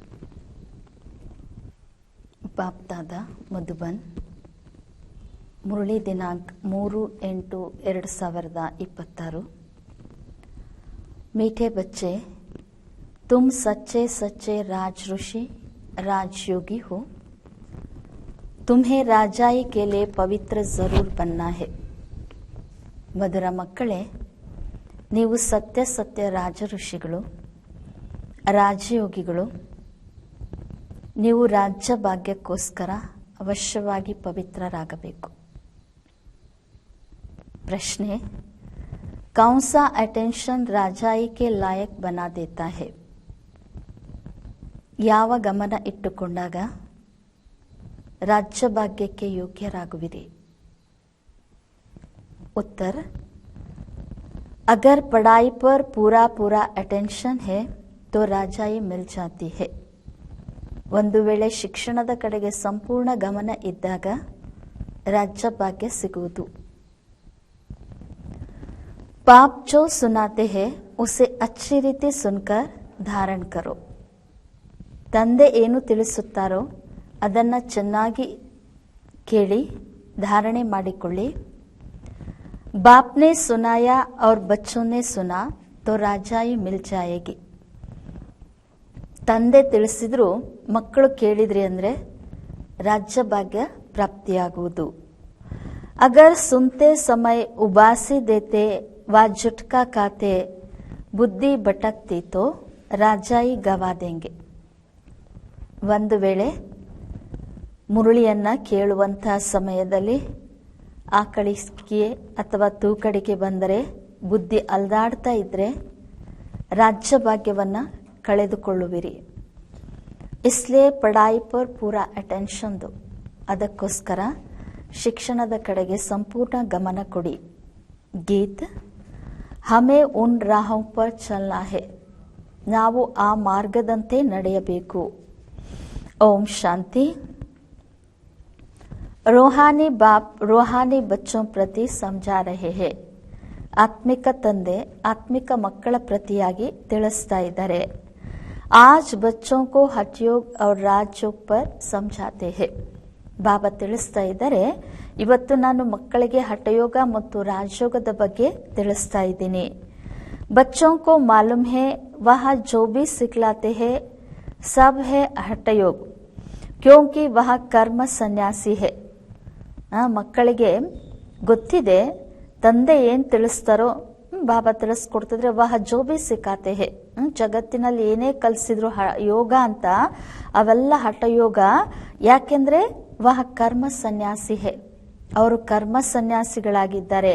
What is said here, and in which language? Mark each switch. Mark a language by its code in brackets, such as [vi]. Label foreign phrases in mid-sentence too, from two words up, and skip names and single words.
[hi] बाप दादा मधुबन मुरली दिनांक 3/8/2026। मीठे बच्चे, तुम सच्चे सच्चे राज ऋषि राजयोगी हो। तुम्हें राजाई के लिए पवित्र जरूर बनना है। [kn] ಮಧುರ ಮಕ್ಕಳೇ, ನೀವು ಸತ್ಯ ಸತ್ಯ ರಾಜ ಋಷಿಗಳು, ರಾಜಯೋಗಿಗಳು. ನೀವು ರಾಜ್ಯ ಭಾಗ್ಯಕ್ಕೋಸ್ಕರ ಅವಶ್ಯವಾಗಿ ಪವಿತ್ರರಾಗಬೇಕು. ಪ್ರಶ್ನೆ, [hi] कौन सा अटेंशन राजाई के लायक बना देता है? [kn] ಯಾವ ಗಮನ ಇಟ್ಟುಕೊಂಡಾಗ ರಾಜ್ಯ ಭಾಗ್ಯಕ್ಕೆ ಯೋಗ್ಯರಾಗುವಿರಿ? [hi] उत्तर, अगर पढ़ाई पर पूरा पूरा अटेंशन है तो राजाई मिल जाती है. [kn] ಒಂದು ವೇಳೆ ಶಿಕ್ಷಣದ ಕಡೆಗೆ ಸಂಪೂರ್ಣ ಗಮನ ಇದ್ದಾಗ ರಾಜ್ಯ ಭಾಗ್ಯ ಸಿಗುವುದು. [hi] पाप जो सुनाते हैं उसे अच्छी ರೀತಿ सुनकर धारण करो. [kn] ತಂದೆ ಏನು ತಿಳಿಸುತ್ತಾರೋ ಅದನ್ನು ಚೆನ್ನಾಗಿ ಕೇಳಿ ಧಾರಣೆ ಮಾಡಿಕೊಳ್ಳಿ. [hi] बाप ने सुनाया और बच्चों ने सुना तो राजाई मिल जाएगी. [kn] ತಂದೆ ತಿಳಿಸಿದ್ರು ಮಕ್ಕಳು ಕೇಳಿದ್ರಿ ಅಂದ್ರೆ ರಾಜ್ಯ ಭಾಗ್ಯ ಪ್ರಾಪ್ತಿಯಾಗುವುದು. [hi] अगर सुनते समय उबासी देते व झुटका खाते बुद्धि भटकती तो राजाई गवा देंगे. [kn] ಒಂದು ವೇಳೆ ಮುರುಳಿಯನ್ನ ಕೇಳುವಂತಹ ಸಮಯದಲ್ಲಿ ಆಕಳಿಕೆ ಅಥವಾ ತೂಕಡಿಕೆ ಬಂದರೆ ಬುದ್ಧಿ ಅಲ್ದಾಡ್ತಾ ಇದ್ರೆ ರಾಜ್ಯ ಭಾಗ್ಯವನ್ನ ಕಳೆದುಕೊಳ್ಳುವಿರಿ. [hi] इसलिए पढ़ाई पर पूरा अटेंशन दो. [kn] ಅದಕ್ಕೋಸ್ಕರ ಶಿಕ್ಷಣದ ಕಡೆಗೆ ಸಂಪೂರ್ಣ ಗಮನ ಕೊಡಿ. [hi] गीत, हमें उन राहों पर चलना है. [kn] ನಾವು ಆ ಮಾರ್ಗದಂತೆ ನಡೆಯಬೇಕು. [hi] ओम शांति. रूहानी बाप रूहानी बच्चों प्रति ಸಮझा रहे हैं. [kn] ಆತ್ಮಿಕ ತಂದೆ ಆತ್ಮಿಕ ಮಕ್ಕಳ ಪ್ರತಿಯಾಗಿ ತಿಳಿಸ್ತಾ ಇದ್ದಾರೆ. [hi] आज बच्चों को हठयोग और राजयोग पर समझाते हैं. [kn] ಬಾಬಾ ತಿಳಿಸ್ತಾ ಇದ್ದಾರೆ, ಇವತ್ತು ನಾನು ಮಕ್ಕಳಿಗೆ ಹಠಯೋಗ ಮತ್ತು ರಾಜಯೋಗದ ಬಗ್ಗೆ ತಿಳಿಸ್ತಾ ಇದ್ದೀನಿ. [hi] बच्चों को मालूम है वह जो भी सिखलाते हैं सब है हठयोग, क्योंकि वह कर्म सन्यासी है. [kn] ಮಕ್ಕಳಿಗೆ ಗೊತ್ತಿದೆ ತಂದೆ ಏನ್ ತಿಳಿಸ್ತಾರೋ ಬಾಬಾ ತಿಳಿಸ್ಕೊಡ್ತಿದ್ರೆ [hi] वह जो भी सिखाते हैं. [kn] ಜಗತ್ತಿನಲ್ಲಿ ಏನೇ ಕಲಿಸಿದ್ರು ಯೋಗ ಅಂತ ಅವೆಲ್ಲ ಹಠಯೋಗ. ಯಾಕೆಂದ್ರೆ [hi] वह कर्म सन्यासी है, [kn] ಅವರು ಕರ್ಮ ಸನ್ಯಾಸಿಗಳಾಗಿದ್ದಾರೆ.